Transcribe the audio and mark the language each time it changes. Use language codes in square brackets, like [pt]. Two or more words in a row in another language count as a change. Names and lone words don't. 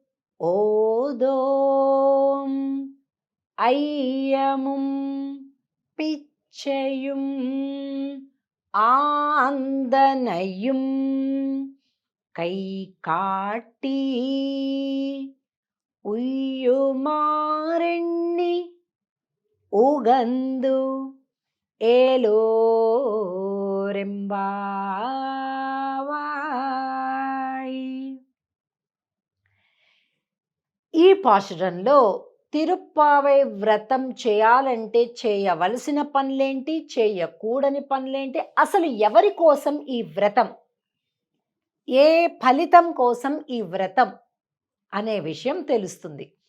[ta] ஓதோம் ஐயமும் பிச்சையும் ஆந்தனையும் கை காட்டி உய்யுமாறெண்ணி உகந்து ఏలోరెంబావాయ్. [te] ఈ పాశురంలో తిరుప్పావై వ్రతం చేయాలంటే చేయవలసిన పనులేంటి, చేయకూడని పనులేంటి, అసలు ఎవరి కోసం ఈ వ్రతం, ఏ ఫలితం కోసం ఈ వ్రతం అనే విషయం తెలుస్తుంది.